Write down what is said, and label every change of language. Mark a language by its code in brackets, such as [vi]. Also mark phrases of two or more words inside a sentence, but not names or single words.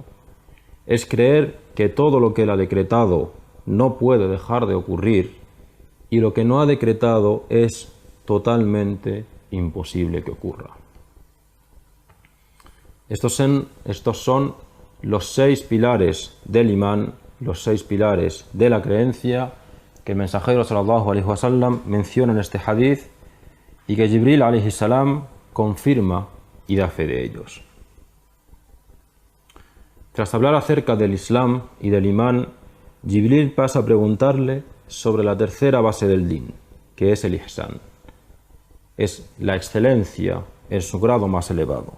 [es] Es creer que todo lo que Él ha decretado no puede dejar de ocurrir y lo que no ha decretado es totalmente imposible que ocurra. Estos son los 6 pilares del imán, los 6 pilares de la creencia que el mensajero [ar] صلى الله عليه وسلم [es] menciona en este hadith y que Jibril [ar] عليه السلام [es] confirma y da fe de ellos. Tras hablar acerca del Islam y del imán, Jibril pasa a preguntarle sobre la tercera base del din, que es el ihsan. Es la excelencia en su grado más elevado.